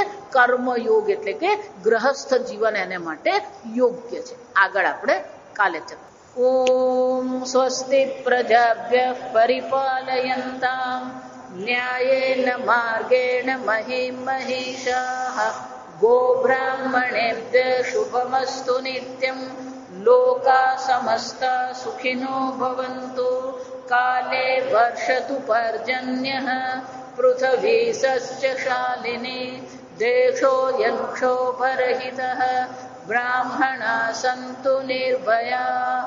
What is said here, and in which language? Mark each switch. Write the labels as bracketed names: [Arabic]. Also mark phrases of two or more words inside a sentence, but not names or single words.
[Gujarati] કર્મયોગ એટલે કે ગ્રહસ્થ જીવન એને માટે યોગ્ય છે. આગળ આપણે કાલે ચર્ચા. [Sanskrit] ॐ स्वस्ति प्रजाभ्यः परिपालयन्ताम् न्यायेन मार्गेण महिम महिषाः गोब्राह्मणेभ्यः शुभमस्तु नित्यं। लोका समस्ता सुखिनो भवन्तु। काले वर्षतु पर्जन्यः पृथिवी सस्यशालिनी। देशोऽयं क्षोभरहितः ब्राह्मणाः सन्तु निर्भयाः।